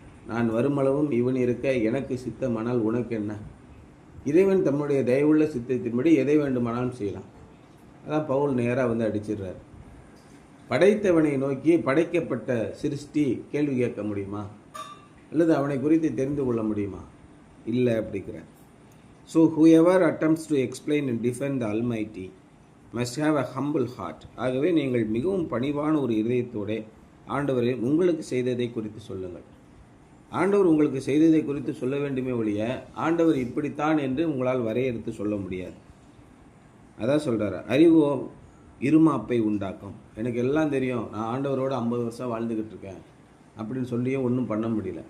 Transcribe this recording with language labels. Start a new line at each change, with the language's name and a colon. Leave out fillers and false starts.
Tamil: நான் வருமளவும் இவன் இருக்க எனக்கு சித்தமானால் உனக்கு என்ன? இறைவன் தம்முடைய தயவுள்ள சித்தத்தின்படி எதை வேண்டுமானாலும் செய்யலாம். அதான் பவுல் நேராக அடிச்சிடுறார். படைத்தவனை நோக்கி படைக்கப்பட்ட சிருஷ்டி கேள்வி கேட்க முடியுமா? அல்லது அவனை குறித்து தெரிந்து கொள்ள முடியுமா? இல்லை அப்படிங்கிறார்.
English: So whoever attempts to explain and defend the Almighty must have a humble heart.
Tamil: ஆகவே நீங்கள் மிகவும் பணிவான ஒரு இதயத்தோடு ஆண்டவரை உங்களுக்கு செய்ததை குறித்து சொல்லுங்கள். ஆண்டவர் உங்களுக்கு செய்ததை குறித்து சொல்ல வேண்டுமே ஒழிய ஆண்டவர் இப்படித்தான் என்று உங்களால் வரையறுத்து சொல்ல முடியாது. அதான் சொல்கிறார், அறிவோ இருமாப்பை உண்டாக்கும். எனக்கு எல்லாம் தெரியும், நான் ஆண்டவரோட 50 வருஷம் வாழ்ந்துக்கிட்டு இருக்கேன் அப்படின்னு சொல்லியே ஒன்றும் பண்ண முடியல.